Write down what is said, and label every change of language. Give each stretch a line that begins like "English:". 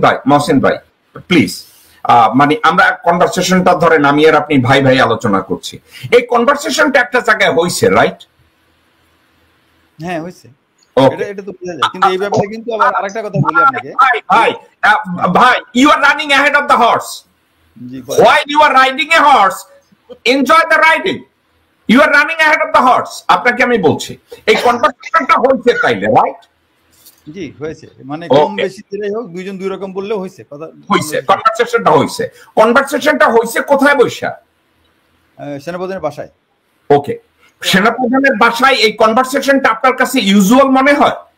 Bangla: মহসিন ভাই প্লিজ মানে আমরা কনভারসেশনটা ধরেন আমি আর আপনি ভাই ভাই আলোচনা করছি এই কনভারসেশনটা একটা জায়গায় হইছে রাইট হ্যাঁ হইছে এটা তো বোঝা যায় কিন্তু এই ব্যাপারে কিন্তু আবার আরেকটা কথা বলি আপনাকে
English: ভাই you are running ahead of the horse while you are riding a horse enjoy the riding you are running ahead of the horse
Bangla: আপনাকে আমি বলছি এই কনভারসেশনটা হইছে তাইলে রাইট জি হয়েছে মানে কম বেশি যেটাই হোক দুইজন দুই রকম বললে হইছে কথা হইছে কনভারসেশনটা হইছে কোথায় বসা সেনাপ্রধানের বাসায় ওকে সেনাপ্রধানের বাসায় এই কনভারসেশনটা আপনার কাছে ইউজুয়াল মনে হয়